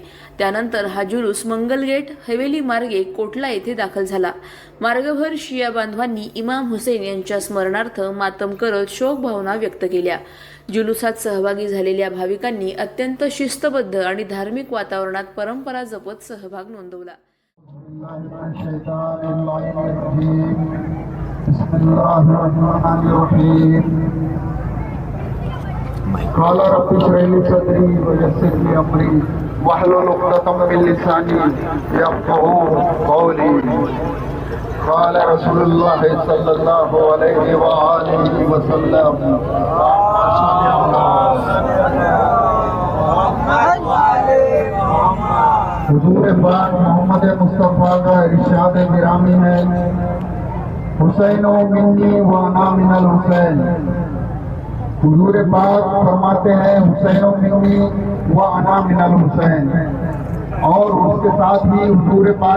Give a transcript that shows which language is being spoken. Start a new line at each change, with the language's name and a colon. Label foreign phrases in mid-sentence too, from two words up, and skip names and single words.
Marathi: त्यानंतर हा जुलूस मंगलगेट हवेली मार्गे कोटला येथे दाखल झाला। मार्गभर शिया बांधवांनी इमाम हुसेन यांच्या स्मरणार्थ मातम करत शोक भावना व्यक्त केल्या। जुलूसात सहभागी झालेल्या भाविकांनी अत्यंत शिस्तबद्ध आणि धार्मिक वातावरणात परंपरा जपत सहभाग नोंदवला।
Arabic: قال رب اشرح لي صدري ويسر لي امري واحلل عقدة من لساني يفقهوا قولي قال رسول الله صلى الله عليه وآله وسلم
Urdu: حضور پاک محمد مصطفیٰ کا ارشاد گرامی ہے،
Arabic: حسین منی و انا من الحسین۔
Urdu: حضور پاک فرماتے ہیں
Arabic: حسین منی و انا من الحسین،
Urdu: اور اس کے ساتھ ہی حضور پاک